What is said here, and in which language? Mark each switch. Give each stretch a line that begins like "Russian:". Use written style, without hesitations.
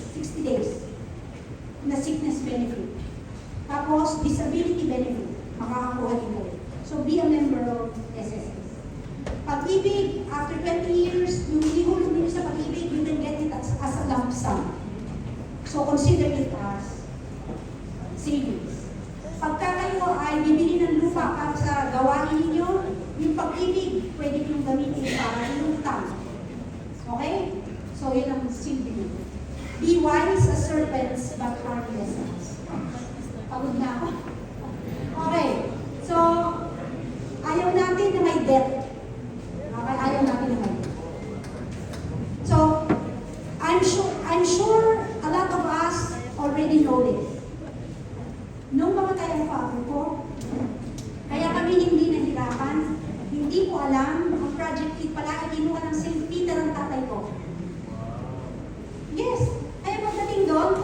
Filipino: 60 days na sickness benefit. Tapos, disability benefit. Makakakuha din kayo.
English: So, be a member of SSS. Pag-ibig, after 20 years,
Filipino: yung ihulog nyo sa pag-ibig,
English: you can get it as a lump sum. So, consider it as savings.
Filipino: Pagka kayo ay bibili ng lupa para sa gawain ninyo, yung pag-ibig, pwede yung gamitin para inutang. Okay? So, yun ang silbi nyo.
English: Be wise as serpents, but harmless as.
Filipino: Pagod na ako. Okay. So, ayaw natin na may debt. Okay? Ayaw natin na may debt.
English: So, I'm sure a lot of us already know this.
Filipino: Nung mamatay ang father ko, kaya kami hindi nahirapan, hindi ko alam, ang Project 8 pala ay kinuha ng St. Peter ang tatay ko. Yes. Kaya pagdating doon,